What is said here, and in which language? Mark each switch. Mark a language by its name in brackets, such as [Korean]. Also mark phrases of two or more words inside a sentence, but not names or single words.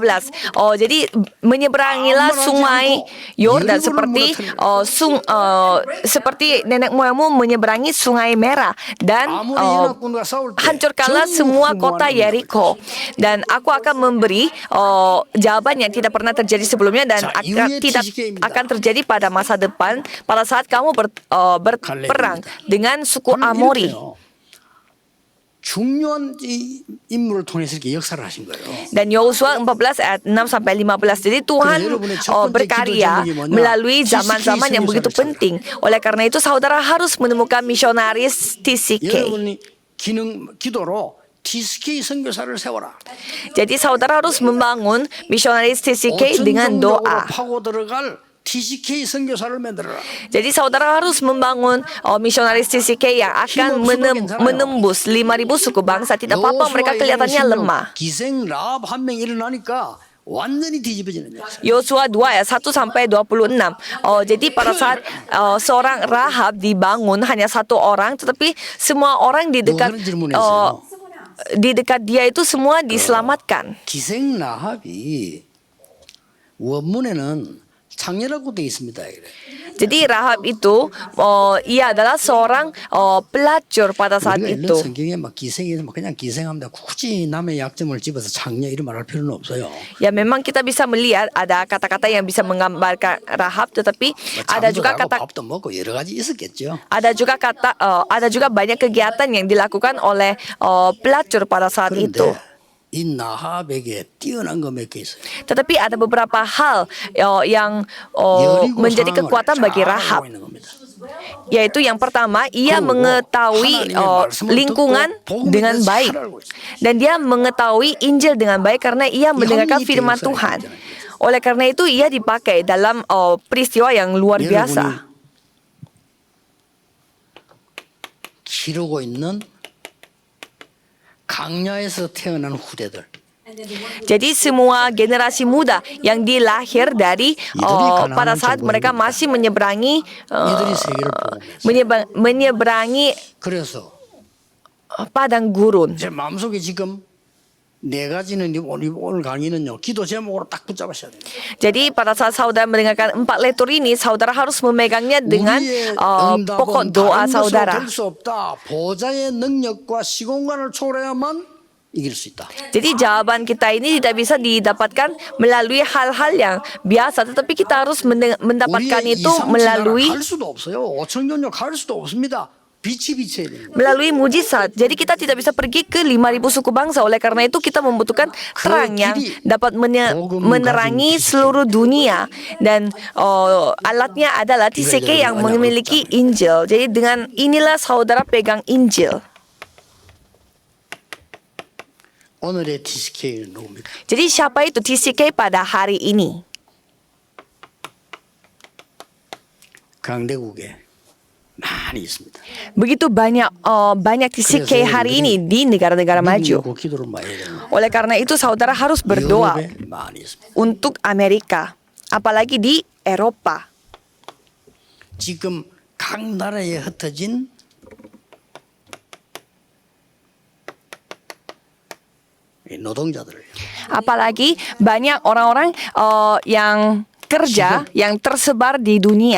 [Indonesian] Jadi menyeberangilah sungai Yordan seperti nenek moyangmu menyeberangi sungai merah, dan hancurkanlah semua kota Yeriko. Dan aku akan memberi jawaban yang tidak pernah terjadi sebelumnya dan tidak akan terjadi pada masa depan pada saat kamu berperang dengan suku Amori. [Korean] 중요한 이 인물을 통해서 이렇게 역사를 하신 거예요. [Indonesian] Dan Yosua 14 ayat 6 sampai 15. Jadi Tuhan berkarya melalui zaman-zaman yang begitu penting. Oleh karena itu saudara harus menemukan misionaris TCK. [Korean] 여러분이 기도로 TCK 선교사를 세워라. [Indonesian] Jadi saudara harus membangun misionaris TCK dengan doa. [Korean] 파고 들어갈 TCK 선교사를 만들어라. [Indonesian] Jadi saudara harus membangun misionaris TCK yang akan menembus 5.000 suku bangsa. Tidak apa-apa mereka kelihatannya lemah. [Korean] 기생 라합 한 명 일어나니까 완전히 뒤집어지는 거예요. [Indonesian] Yosua 2 ayat 1 sampai 26. Jadi pada saat seorang Rahab dibangun hanya satu orang, tetapi semua orang di dekat dia itu semua diselamatkan. [Korean] 기생 라합이 원문에는 창녀라고 되어 있습니다. 그래. [Indonesian] Jadi Rahab itu ia adalah seorang pelacur pada saat [Korean] 우리가 [Indonesian] itu. [Korean] 읽는 성경에 막 기생에서 막 그냥 기생합니다. 굳이 남의 약점을 집어서 창녀 이름 말할 필요는 없어요. [Indonesian] Ya memang kita bisa melihat ada kata-kata yang bisa menggambarkan Rahab, tetapi ada juga kata [Korean] 밥도 먹고 여러 가지 있었겠죠. [Indonesian] ada juga banyak kegiatan yang dilakukan oleh pelacur pada saat itu. [Korean] 그런데 이 나합에게 뛰어난 거 몇 개 있어요. [Indonesian] Tetapi ada beberapa hal yang [Korean] 여리고 [Indonesian] menjadi [Korean] 상황을 [Indonesian] kekuatan bagi [Korean] 잘 [Indonesian] Rahab. [Korean] 알고 있는 겁니다. [Indonesian] Yaitu yang pertama, ia [Korean] 그리고 [Indonesian] mengetahui [Korean] 하나님의 말씀을 [Indonesian] lingkungan [Korean] 듣고 복음에 [Indonesian] dengan [Korean] 대해서 [Indonesian] baik. [Korean] 잘 알고 있어요. [Indonesian] Dan dia mengetahui Injil dengan baik karena ia mendengarkan [Korean] 합리적 [Indonesian] firman [Korean] 역사를 [Indonesian] Tuhan. [Korean] 했잖아요. [Indonesian] Oleh karena itu ia dipakai dalam peristiwa yang luar biasa. [Korean] 기르고 있는 강야에서 태어난 후대들. [Indonesian] Jadi semua generasi muda yang dilahir dari pada saat mereka masih menyeberangi [Korean] 이들이 세계를 보면서 [Indonesian] menyeberangi [Korean] 그래서 [Indonesian] padang gurun. [Korean] 제 마음속에 지금 네 가지는 오늘 강의는요 기도 제목으로 딱 붙잡으셔야 돼요. [Indonesian] Jadi pada saat saudara mendengarkan 4 letur ini, saudara harus memegangnya dengan [Korean] 우리의 [Indonesian] pokok [Korean] 응답은 [Indonesian] doa [Korean] 다른 것으로 [Indonesian] saudara. [Korean] 될수 없다. 보좌의 능력과 시공간을 초월해야만 이길 수 있다. [Indonesian] Jadi jawaban kita ini tidak bisa didapatkan melalui hal-hal yang biasa, tetapi kita harus mendapatkan [Korean] 우리의 [Indonesian] itu melalui [Korean] 갈 수도 없어요. 5천 년역 갈 수도 없습니다. 빛이 비쳐야 됩니다. [Indonesian] melalui mujizat. Jadi kita tidak bisa pergi ke 5.000 suku bangsa. Oleh karena itu kita membutuhkan terang yang dapat menerangi seluruh dunia. Dan alatnya adalah TCK yang memiliki Injil. Jadi dengan inilah saudara pegang Injil. [Korean] 오늘의 TCK는 누굽니까? [Indonesian] Jadi siapa itu TCK pada hari ini? [Korean] 강대국에 많이 있습니다. [Indonesian] Begitu banyak TCK hari ini di negara-negara maju. [Korean] 미국이고 기도를 많이 해야 됩니다. [Indonesian] Oleh karena itu saudara harus berdoa [Korean] 유럽에 많이 있습니다. [Indonesian] untuk Amerika, apalagi di Eropa. [Korean] 지금 각 나라에 흩어진 노동자들. [Indonesian] Apalagi banyak orang-orang yang kerja yang tersebar di dunia.